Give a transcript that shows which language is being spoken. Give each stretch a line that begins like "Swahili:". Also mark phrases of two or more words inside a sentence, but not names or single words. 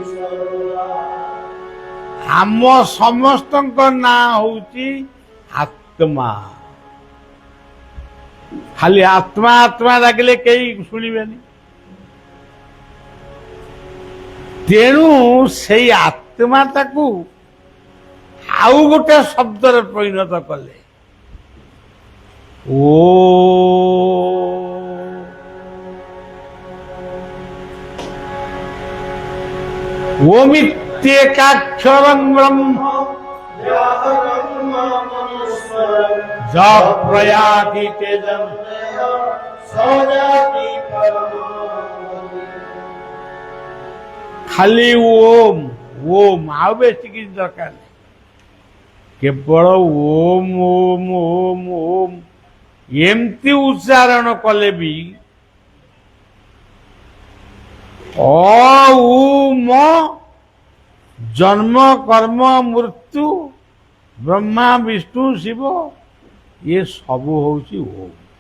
Odia: ଆମ ସମସ୍ତଙ୍କ ନାଁ ହଉଛି ଆତ୍ମା। ଖାଲି ଆତ୍ମା ଆତ୍ମା ଡାକିଲେ କେହି ଶୁଣିବେନି। ତେଣୁ ସେଇ ଆତ୍ମାଟାକୁ ଆଉ ଗୋଟେ ଶବ୍ଦରେ ପରିଣତ କଲେ।
Sanskrit: ओमित्येकाक्षरं ब्रह्म ज प्रयाति तेजं
Odia: ଖାଲି ଓମ୍ ଓମ୍ ଆଉ ବେଶୀ କିଛି ଦରକାର ନାହିଁ। କେବଳ ଓମ୍ ଓମ୍ ଓମ୍ ଓମ୍ ଏମିତି ଉଚ୍ଚାରଣ କଲେ ବି ମ ଜନ୍ମ କର୍ମ ମୃତ୍ୟୁ ବ୍ରହ୍ମା ବିଷ୍ଣୁ ଶିବ ଇଏ ସବୁ ହଉଛି ଓମ୍।